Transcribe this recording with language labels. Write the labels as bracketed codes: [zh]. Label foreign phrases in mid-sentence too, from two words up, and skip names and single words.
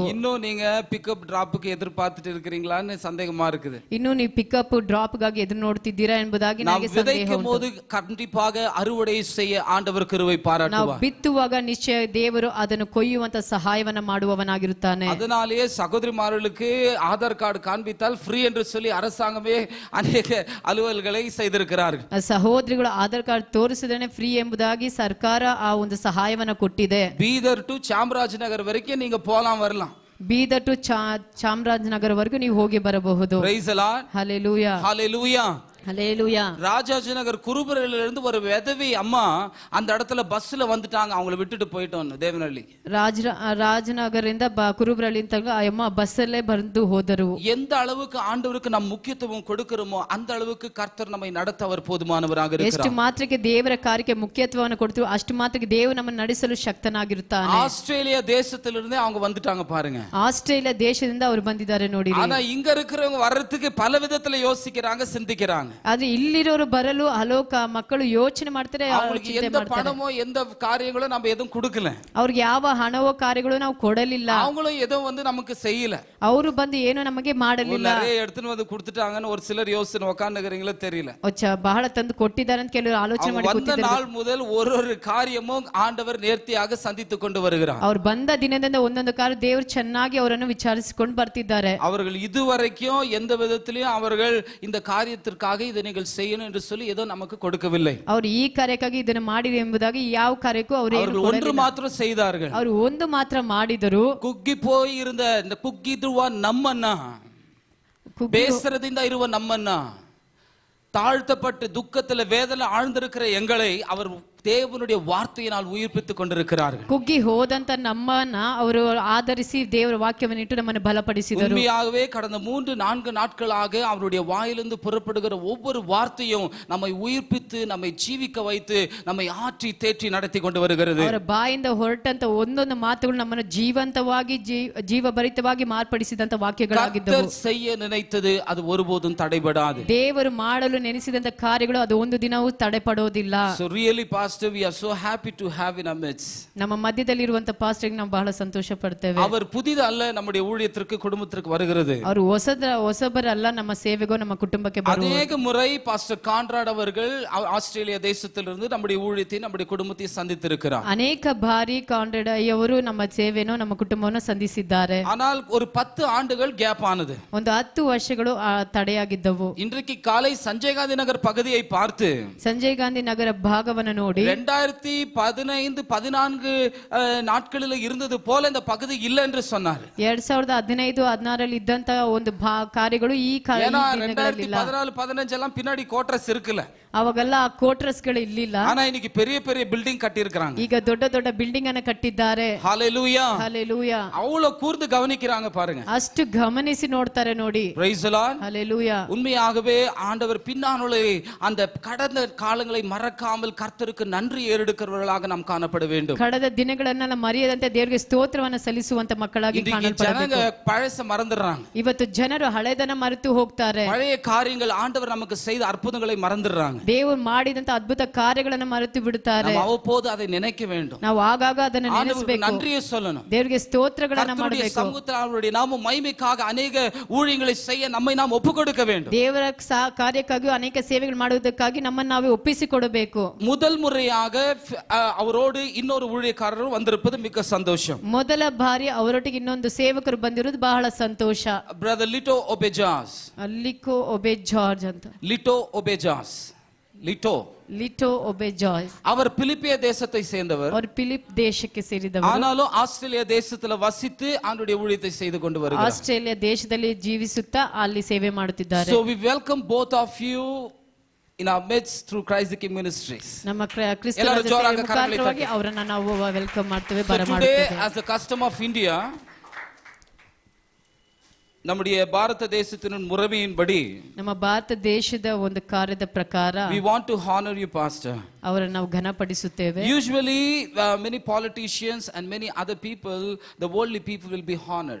[ta] இன்னும் நீங்க பிக்கப் டிராப்புக்கு எதிர்பார்த்துட்டு இருக்கிறீங்களான்னு சந்தேகமா இருக்குது. [kn] ಇನ್ನು ನೀವು ಪಿಕಪ್ ಡ್ರಾಪ್ ಗಾಗಿ ಎದುರು ನೋಡ್ತಿದ್ದೀರಾ ಎಂಬುದಾಗಿ ನನಗೆ ಸಂದೇಹ ಉಂಟು. [ta] போது கண்டிப்பாக அறுவடை செய்ய ஆண்டவர் கிருபை பாராட்டுவார். [kn] ನಾವು ಬಿತ್ತುವಾಗ ನಿಶ್ಚಯ ದೇವರು ಅದನ್ನು ಕೊಯ್ಯುವಂತ ಸಹಾಯವನ್ನ ಮಾಡುವವನಾಗಿರುತ್ತಾನೆ. [ta] அதனாலேயே சகோதரிமார்களுக்கு ஆதார் கார்டு காண்பித்தால் ஃப்ரீ என்று சொல்லி அரசாங்கமே அநேக அலுவல்களை செய்திருக்கிறார்கள். [kn] ಸಹೋದರಿಗಳು ಆಧಾರ್ ಕಾರ್ಡ್ ತೋರಿಸಿದ್ರೆ ಫ್ರೀ ಎಂಬುದಾಗಿ ಸರ್ಕಾರ ಆ ಒಂದು ಸಹಾಯವನ್ನ ಕೊಟ್ಟಿದೆ. [ta] பீதர் டு சாம்ராஜ்நகர் வரைக்கும் நீங்க போலாம் வரலாம். [kn] ಬೀದರ್ ಟು ಚಾಮರಾಜನಗರವರೆಗೂ ನೀವು ಹೋಗಿ ಬರಬಹುದು. [en] Praise the Lord. [kn] ಹಲ್ಲೆಲೂಯಾ. [en] Hallelujah. [ta] ஹல்லேலூயா. ராஜாஜிநகர் குருபரையில இருந்து ஒரு விதவி அம்மா அந்த இடத்துல பஸ்ல வந்துட்டாங்க, அவங்கள விட்டுட்டு போயிட்டோம் தேவனஹಳ್ಳಿ. [kn] ರಾಜನಗರಿಂದ ಕುರುಬರಳ್ಳಿ ಅಂತ ಅಮ್ಮ ಬಸ್ಸಲ್ಲೇ ಬಂದು ಹೋದರು. [ta] எந்த அளவுக்கு ஆண்டவருக்கு நாம் முக்கியத்துவம் கொடுக்கிறோமோ அந்த அளவுக்கு கர்த்தர் நம்மை நடத்த அவர் போதுமானவராக இருக்கிறார். [kn] ಎಷ್ಟು ಮಾತ್ರಕ್ಕೆ ದೇವರ ಕಾರ್ಯಕ್ಕೆ ಮುಖ್ಯತ್ವವನ್ನು ಕೊಡ್ತೀವಿ ಅಷ್ಟು ಮಾತ್ರಕ್ಕೆ ದೇವರು ನಮ್ಮನ್ನು ನಡೆಸಲು ಶಕ್ತನಾಗಿರುತ್ತಾನೆ. [ta] ஆஸ்திரேலியா தேசத்திலிருந்து அவங்க வந்துட்டாங்க பாருங்க. [kn] ಆಸ್ಟ್ರೇಲಿಯಾ ದೇಶದಿಂದ ಅವರು ಬಂದಿದ್ದಾರೆ ನೋಡಿ. [ta] ஆனா இங்க இருக்கிறவங்க வர்றதுக்கு பல விதத்துல யோசிக்கிறாங்க, சிந்திக்கிறாங்க. [kn] ಆದ್ರೆ ಇಲ್ಲಿರೋರು ಬರಲು ಹಲವು ಮಕ್ಕಳು ಯೋಚನೆ ಮಾಡ್ತಾರೆ, [ta] அவங்களுக்கு எந்த பணமோ எந்த காரியங்களோ நம்ம எதுவும் கொடுக்கல, [kn] ಅವ್ರಿಗೆ ಯಾವ ಹಣವೋ ಕಾರ್ಯಗಳು ನಾವು ಕೊಡಲಿಲ್ಲ, [ta] அவங்களும் எதுவும் வந்து நமக்கு செய்யல, [kn] ಅವರು ಬಂದು ಏನು ನಮಗೆ ಮಾಡಲಿಲ್ಲ. [ta] நிறைய எடுத்துன்னு வந்து கொடுத்துட்டாங்கன்னு ஒரு சிலர் யோசனை உட்கார்ந்துக்கிறீங்களோ தெரியல. [kn] ಬಹಳ ತಂದು ಕೊಟ್ಟಿದ್ದಾರೆ ಅಂತ ಕೆಲವರು ಆಲೋಚನೆ ಮಾಡಿ [ta] வந்த நாள் முதல் ஒரு காரியமும் ஆண்டவர் நேர்த்தியாக சந்தித்து கொண்டு வருகிறார். [kn] ಅವರು ಬಂದ ದಿನದಿಂದ ಒಂದೊಂದು ಕಾರ್ಯ ದೇವರು ಚೆನ್ನಾಗಿ ಅವರನ್ನು ವಿಚಾರಿಸಿಕೊಂಡು ಬರ್ತಿದ್ದಾರೆ. [ta] அவர்கள் இதுவரைக்கும் எந்த விதத்திலும் அவர்கள் இந்த காரியத்திற்காக இதை நீங்கள் செய்யணும் என்று சொல்லி ஏதோ நமக்கு கொடுக்கவில்லை. [kn] ಅವರು ಈ ಕಾರ್ಯಕ್ಕಾಗಿ ಇದನ್ನು ಮಾಡಿರಿ ಎಂಬುದಾಗಿ ಯಾವ ಕಾರ್ಯಕ್ಕೂ ಅವರು [ta] ஒன்று மாத்திரம் செய்தார்கள். [kn] ಅವರು ಒಂದು ಮಾತ್ರ ಮಾಡಿದರು. ಕುಗ್ಗಿ [ta] போய் இருந்த இந்த [kn] ಕುಗ್ಗಿರುವ ನಮ್ಮನ್ನ, ಬೇಸರದಿಂದ ಇರುವ ನಮ್ಮನ್ನ, [ta] தாழ்த்தப்பட்டு துக்கத்துல வேதனை ஆழ்ந்திருக்கிற எங்களை அவர் தேவனுடைய வார்த்தையினால் உயிர்ப்பித்துக் கொண்டிருக்கிறார்கள். [kn] ಕುಗ್ಗಿ ಹೋದಂತ ನಮ್ಮನ್ನ ಅವರು ಆಧರಿಸಿ ದೇವರ ವಾಕ್ಯವನ್ನು ಇಟ್ಟು ನಮ್ಮನ್ನು ಬಲಪಡಿಸಿದರು. [ta] உண்மையாகவே கடந்த 3-4 நாட்களாக அவருடைய வாயிலிருந்து புறப்படுகிற ஒவ்வொரு வார்த்தையும் நம்மை உயிர்ப்பித்து நம்மை ஜீவிக்க வைத்து நம்மை ஆற்றி தேற்றி நடத்தி கொண்டு வருகிறது. [kn] ಅವರ ಬಾಯಿಂದ ಹೊರಟಂತ ಒಂದೊಂದು ಮಾತುಗಳು ನಮ್ಮನ್ನು ಜೀವಂತವಾಗಿ ಜೀವಭರಿತವಾಗಿ ಮಾರ್ಪಡಿಸಿದಂತ ವಾಕ್ಯಗಳಾಗಿದ್ದವು. [ta] கர்த்தர் செய்ய நினைத்தது அது ஒருபோதும் தடைபடாது. [kn] ದೇವರು ಮಾಡಲು ನೆನೆಸಿದಂತ ಕಾರ್ಯಗಳು ಅದು ಒಂದು ದಿನವೂ ತಡೆಪಡೋದಿಲ್ಲ. [en] So really pastor, we are so happy to have in our midst. [kn] ನಮ್ಮ ಮಧ್ಯದಲ್ಲಿ ಇರುವಂತ ಪಾಸ್ಟರ್ಗೆ ನಾವು ಬಹಳ ಸಂತೋಷ ಪಡ್ತೇವೆ. [ta] அவர் புதிதல்ல நம்முடைய ஊழியத்திற்கு குடும்பத்திற்கு வருகிறது. [kn] ಅವರು ಹೊಸಬರಲ್ಲ, ನಮ್ಮ ಸೇವೆಗೋ ನಮ್ಮ ಕುಟುಂಬಕ್ಕೆ ಬರುವರು. [ta] ಅನೇಕ முறை பாஸ்டர் கான்ராட் அவர்கள் ஆஸ்திரேலியா தேசத்திலிருந்து நம்முடைய ஊழியத்தை நம்முடைய குடும்பத்தை சந்தித்திருக்கிறார். [kn] ಅನೇಕ ಬಾರಿ ಕಾನ್ರಾಡ್ ಅವರು ನಮ್ಮ ಸೇವೆನೋ ನಮ್ಮ ಕುಟುಂಬವನ್ನು ಸಂಧಿಸಿದ್ದಾರೆ. [ta] ஆனால் ஒரு 10 ஆண்டுகள் கேப் ஆனது. [kn] ಒಂದು 10 ವರ್ಷಗಳು ತಡೆಯಾಗಿದ್ದವು. [ta] இன்றைக்கு காலை சஞ்சய் காந்தி நகர் பகுதியை பார்த்து, [kn] ಸಂಜಯ್ ಗಾಂಧಿ ನಗರ ಭಾಗವನ್ನು ನೋಡಿ [ta] 2015-14 நாட்களில் இருந்தது போல இந்த பகுதி இல்லை என்று சொன்னார். [kn] 2015-16 ಇದ್ದಂತ ಒಂದು ಕಾರ್ಯಗಳು ಈ ದಿನಗಳಲ್ಲಿ ಇಲ್ಲ. [ta] 2014-15 எல்லாம் பின்னாடி கோட்ரஸ் இருக்குல்ல, [kn] ಅವಾಗೆಲ್ಲ ಆ ಕೋಟ್ರಸ್ ಗಳು ಇರ್ಲಿಲ್ಲ. [ta] ஆனா இன்னைக்கு பெரிய பெரிய பில்டிங் கட்டி இருக்காங்க. [kn] ಈಗ ದೊಡ್ಡ ದೊಡ್ಡ ಬಿಲ್ಡಿಂಗ್ ಅನ್ನು ಕಟ್ಟಿದ್ದಾರೆ. [ta] ஹalleluya, ஹalleluya. அவ்வளவு கூர்ந்து கவனிக்கிறாங்க பாருங்க. [kn] ಅಷ್ಟು ಗಮನಿಸಿ ನೋಡ್ತಾರೆ ನೋಡಿ. [en] praise the lord, [ta] ஹalleluya. உண்மையாகவே ஆண்டவர் பின்னானுள்ள அந்த கடந்த காலங்களை மறக்காமல் கர்த்தருக்கு நன்றி ஏறெடுக்கிறவர்களாக நாம் காணப்பட வேண்டும். [kn] ಕಳೆದ ದಿನಗಳನ್ನ ಮರೆಯದಂತೆ ದೇವರಿಗೆ ಸ್ತೋತ್ರವನ್ನು ಸಲ್ಲಿಸುವಂತ ಮಕ್ಕಳಾಗಿ ಕಾಣಲ್ಪಡಬೇಕು. [ta] பழச மறந்துறாங்க. [kn] ಇವತ್ತು ಜನರು ಹಳೆದನ್ನ ಮರೆತು ಹೋಗ್ತಾರೆ. [ta] பழைய காரியங்கள் ஆண்டவர் நமக்கு செய்த அற்புதங்களை மறந்துறாங்க. [kn] ದೇವರು ಮಾಡಿದಂತ ಅದ್ಭುತ ಕಾರ್ಯಗಳನ್ನು ಮರೆತು ಬಿಡುತ್ತಾರೆ. [ta] ನಾವು ಅவ்வப்போது அதை நினைக்க வேண்டும். [kn] ನಾವು ಆಗಾಗ ಅದನ್ನು ನೆನೆಸಬೇಕು. [ta] நன்றியை சொல்லணும். [kn] ದೇವರಿಗೆ ಸ್ತೋತ್ರಗಳನ್ನು ಮಾಡಬೇಕು. [ta] சமூகத்தில் அவருடைய நாம மகிமைக்காக அநேக ஊழியங்களை செய்ய நம்மை நாம் ஒப்புக்கொடுக்க வேண்டும். [kn] ದೇವರ ಕಾರ್ಯಕ್ಕಾಗಿ ಅನೇಕ ಸೇವೆಗಳು ಮಾಡುವುದಕ್ಕಾಗಿ ನಮ್ಮನ್ನು ನಾವೇ ಒಪ್ಪಿಸಿಕೊಡಬೇಕು. [ta] முதல் முறையாக அவரோடு இன்னொரு ஊழியக்காரರು வந்திருப்பது மிக சந்தோஷம். [kn] ಮೊದಲ ಬಾರಿ ಅವರೊಟ್ಟಿಗೆ ಇನ್ನೊಂದು ಸೇವಕರು ಬಂದಿರುವುದು ಬಹಳ ಸಂತೋಷ. ಬ್ರದರ್ ಲಿಟೋ ಒಬೆಜಾಸ್, ಲಿಕೋ ಒಬೆಜಾರ್ಜ್ ಅಂತ. [ta] லிட்டோ ஒபேஜாஸ், லிட்டோ ஒபேஜாஸ். அவர் பிலிப்பிய தேசத்தை சேர்ந்தவர். [kn] அவர் பிலிப் தேಶಕ್ಕೆ ಸೇರಿದವರು. [ta] ஆனாலும் ஆஸ்திரேலியா தேசத்துல வசித்து ஆண்டுடைய ஊழியத்தை செய்து கொண்டு வருகிறார். [kn] ಆಸ್ಟ್ರೇಲಿಯಾ ದೇಶದಲ್ಲಿ ಜೀವಿಸುತ್ತಾ ಅಲ್ಲಿ ಸೇವೆ ಮಾಡುತ್ತಿದ್ದಾರೆ. [en] So we welcome both of you in our midst through Christ the King Ministries. [kn] ನಮ್ಮ ಕ್ರಿಸ್ತನ ಮುಖಾಂತರವಾಗಿ ಅವರನ್ನು ನಾವು ವೆಲ್ಕಮ್ ಮಾಡ್ತೇವೆ, ಬರಮಾಡುತ್ತೇವೆ. [en] Today as a custom of India, [ta] நம்முடைய பாரத தேசத்தின் முறைமையின்படி, [kn] ನಮ್ಮ ಭಾರತ ದೇಶದ ಒಂದು ಕಾರ್ಯದ ಪ್ರಕಾರ [en] we want to honor you pastor. [kn] ಅವರನ್ನು ನಾವು ಘನಪಡಿಸುತ್ತೇವೆ. [en] Usually many politicians and many other people, the worldly people will be honored.